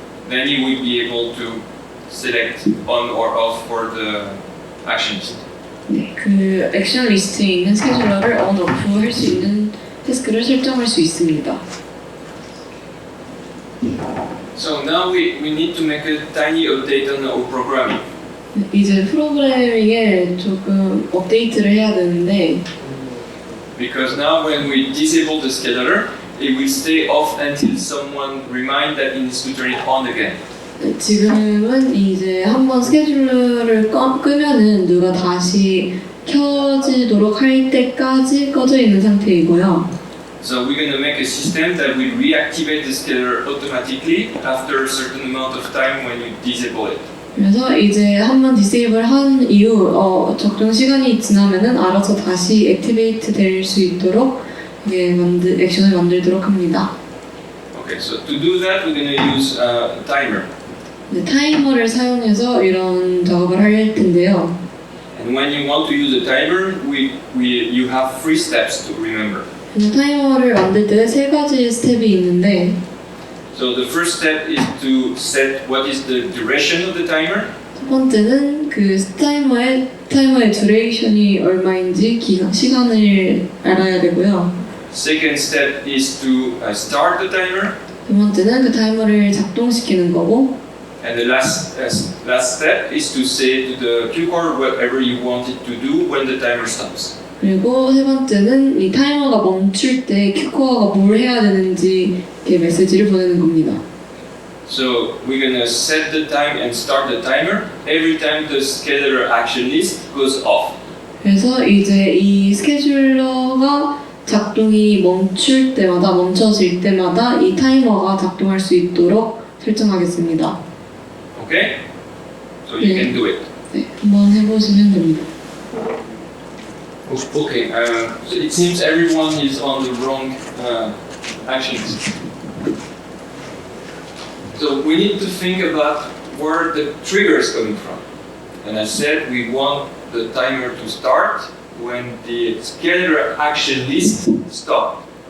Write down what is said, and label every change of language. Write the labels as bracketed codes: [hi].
[en] then you will be able to select on or off for the action list. [ko] 네, 그 액션 리스트에 있는 스케줄러를 on, off 할 수 있는 태스크를 설정할 수 있습니다. [en] So now we need to make a tiny update on our programming. [ko] 이제 프로그래밍에 조금 업데이트를 해야 되는데 [en] Because now when we disable the scheduler, it will stay off until someone remind that it needs to turn it on again. [ko] 지금은 이제 한번 스케줄러를 끄면은 누가 다시 켜지도록 할 때까지 꺼져 있는 상태이고요. [en] So we're going to make a system that will reactivate the scheduler automatically after a certain amount of time when you disable it. [ko] 그래서 이제 한번 디세이블 한 이후 적정 시간이 지나면은 알아서 다시 액티베이트 될 수 있도록 이게 액션을 만들도록 합니다. [en] Okay, so to do that, we're going to use a timer. [ko] 네, 타이머를 사용해서 이런 작업을 할 텐데요. [en] And when you want to use a timer, you have 3 steps to remember. [ko] 타이머를 만들 때 3가지 스텝이 있는데 [en] So the first step is to set what is the duration of the timer. [ko] 첫 번째는 그 타이머의 듀레이션이 얼마인지 시간을 알아야 되고요. [en] Second step is to start the timer. [ko] 두 번째는 그 타이머를 작동시키는 거고 [en] And the last step is to say to the cue cord whatever you want it to do when the timer stops. [ko] 그리고 세 번째는 이 타이머가 멈출 때 큐코어가 뭘 해야 되는지 이렇게 메시지를 보내는 겁니다. [en] So we're gonna set the time and start the timer every time the scheduler action list goes off. [ko] 그래서 이제 이 스케줄러가 작동이 멈춰질 때마다 이 타이머가 작동할 수 있도록 설정하겠습니다. [en] Okay? So you can do it. [ko] 네, 한번 해보시면 됩니다. [en] Okay, so it seems everyone is on the wrong actions. So we need to think about where the trigger is coming from. And I said we want the timer to start when the scheduler action list stops.